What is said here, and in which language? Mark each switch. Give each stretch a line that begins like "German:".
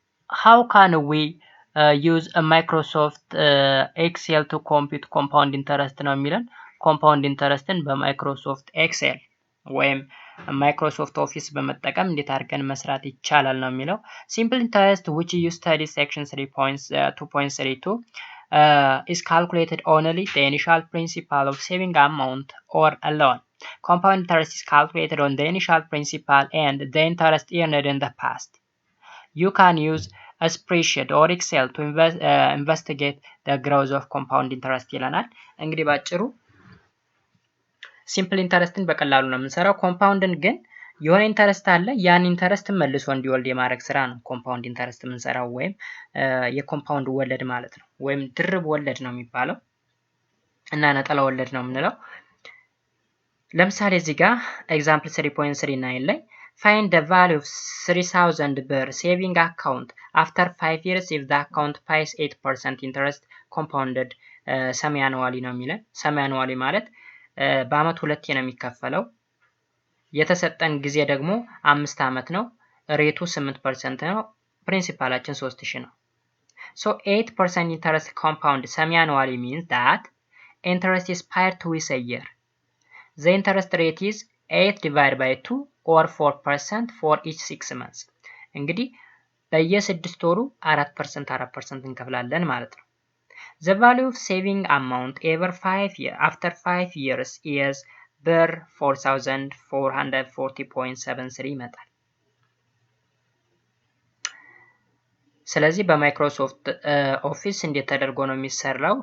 English: how can we use a Microsoft Excel to compute compound interest
Amharic: ነው የሚለን።
English: compound interestን
Amharic: በማይክሮሶፍት ኤክሴል ወይም ማይክሮሶፍት ኦፊስ በመጠቀም እንዴት አድርገን መስራት ይቻላል ነው የሚለው።
English: simple interest which you study section 3.2.32 is calculated only the initial principal of saving amount or a loan. Compound interest is calculated on the initial principal and the interest earned in the past. You can use a spreadsheet or Excel to investigate the growth of compound interest
Amharic: ይለናል። እንግዲህ ባጭሩ ሲምፕል ኢንተረስትን በቀላሉ ነው የምንሰራው። ኮምፓውንድን ግን የሆነ ኢንተረስት አለ፣ ያን ኢንተረስት መልሶ እንዲወልድ የማድረግ ስራ ነው ኮምፓውንድ ኢንተረስት የምንሰራው፣ ወይም የኮምፓውንድ ወለድ ማለት ነው። ወይም ድርብ ወለድ ነው የሚባለው እና ነጠላ ወለድ ነው የምንለው። ለምሳሌ እዚህ ጋር ኤግዛምፕል 3.39 ላይ
English: find the value of 3000 ብር saving account after 5 years if the account pays 8% interest compounded semi-annually
Amharic: ነው የሚለን።
English: semi-annually
Amharic: ማለት በአመት ሁለቴ ነው የሚከፈለው። የተሰጠን ጊዜ ደግሞ 5 አመት ነው። ሬቱ 8% ነው። ፕሪንሲፓላችን 3000 ነው።
English: so 8% interest compound semi-annually means that interest is paid twice a year. The interest rate is 8 divided by 2 or 4% for each 6 months.
Amharic: እንግዲህ በየ6 ወሩ 4% እንከፍላለን ማለት ነው።
English: The value of saving amount after 5 years is ብር 4440.73
Amharic: ይመጣል። ስለዚህ በማይክሮሶፍት ኦፊስ እንዴት ተደርጎ ነው የሚሰራው?